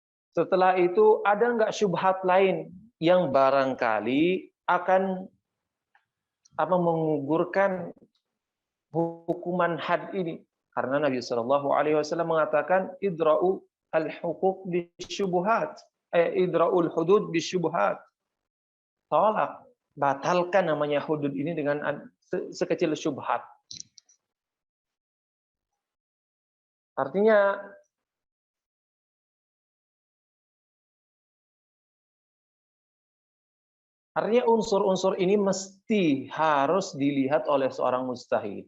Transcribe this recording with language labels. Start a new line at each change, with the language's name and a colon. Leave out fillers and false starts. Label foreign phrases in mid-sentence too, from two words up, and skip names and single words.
Indonesian: Setelah itu ada nggak syubhat lain yang barangkali akan menggugurkan hukuman had ini? Karena Nabi
Arabic: Shallallahu Alaihi Wasallam
Indonesian: mengatakan
Arabic: idra'u al-huquq bisyubuhat, idra'ul hudud bisyubuhat.
Indonesian: Tolak, batalkan namanya hudud ini dengan sekecil syubhat. Artinya unsur-unsur ini mesti harus dilihat oleh seorang mujtahid.